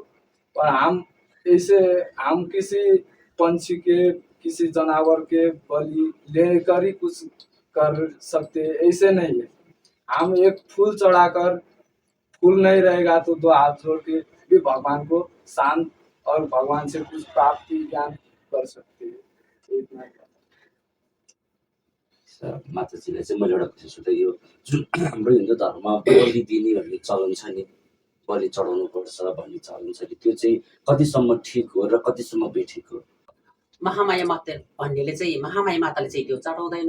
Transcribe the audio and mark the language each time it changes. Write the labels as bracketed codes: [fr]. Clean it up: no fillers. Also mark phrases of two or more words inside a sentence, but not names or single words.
[hi] पर हम किसी पंछी के, किसी जानवर के बलि लेकर ही कुछ कर सकते हैं, ऐसे नहीं है। हम एक फूल चढ़ाकर, फूल नहीं रहेगा तो दो हाथ जोड़ के भी भगवान को शांत और भगवान से कुछ प्राप्ति ज्ञान कर सकते हैं। इतना ही। [ne] माताजीलाई चाहिँ मैले एउटा question सोधेँ, यो जुन हाम्रो हिन्दू धर्ममा बलि दिने भन्ने चलन छ नि, बलि चढाउनुपर्छ भन्ने चलन छ नि, त्यो चाहिँ कतिसम्म ठिक हो र कतिसम्म बेठिक हो? महामाया माता भन्नेले चाहिँ महामाया माताले चाहिँ त्यो चढाउँदैन।